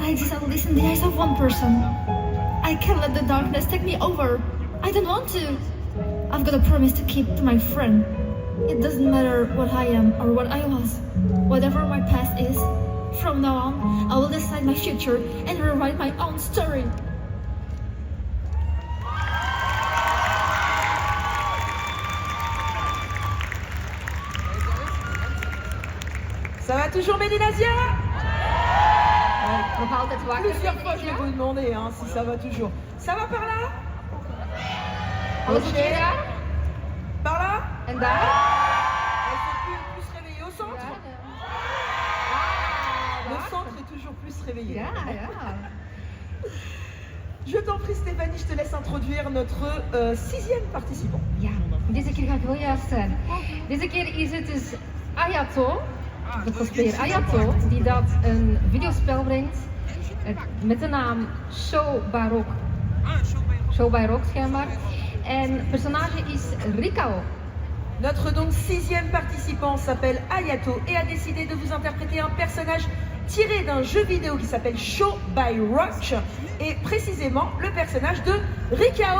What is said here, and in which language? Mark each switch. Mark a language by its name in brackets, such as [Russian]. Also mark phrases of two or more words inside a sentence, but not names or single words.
[English] I exist at least in the eyes of one person. I can't let the darkness take me over. I don't want to. I've got a promise to keep to my friend. It doesn't matter what I am or what I was. Whatever my past is, from now on, I will decide my future and rewrite my own story. [French] Ça va toujours, Mélinazia? [Dutch] Nog altijd wakker. [French] Plusieurs fois, je vais vous demander hein, si ça va toujours. Ça va par là? [Dutch] Alles oké daar? [French] Par là? [Dutch] En daar? [French] Elle fait plus se réveiller au centre? Le centre est toujours plus réveillé. [Dutch] Ja, ja. [French] Je t'en prie Stéphanie, je te laisse introduire notre 6e participant. [Dutch] Ja, deze keer ga ik wel juist zijn. Deze keer is het dus Ayato, de cosplayer Ayato, die dat een videospel brengt met de naam Show by Rock. Show by Rock schijnbaar. En het personage is Rikao. [French] Notre donc 6e participant s'appelle Ayato et a décidé de vous interpréter un personnage tiré d'un jeu vidéo qui s'appelle Show by Rock et précisément le personnage de Rikao.